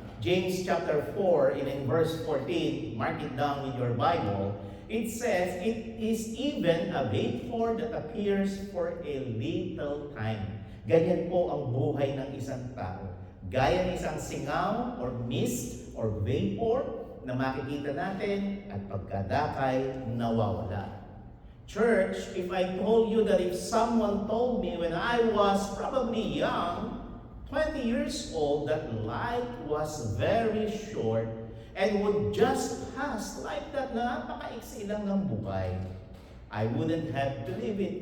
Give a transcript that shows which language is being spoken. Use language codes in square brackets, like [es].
[en] James chapter 4 in verse 14, mark it down in your Bible. It says, it is even a vapor that appears for a little time. [tl] Ganyan po ang buhay ng isang tao. Gaya ng isang singaw [en] or mist or vapor [tl] na makikita natin at pagkadakay nawawala. [en] Church, if I told you that if someone told me when I was probably young, 20 years old, that life was very short and would just pass like that, [tl] napakaiksi lang ng buhay, [en] I wouldn't have believed it.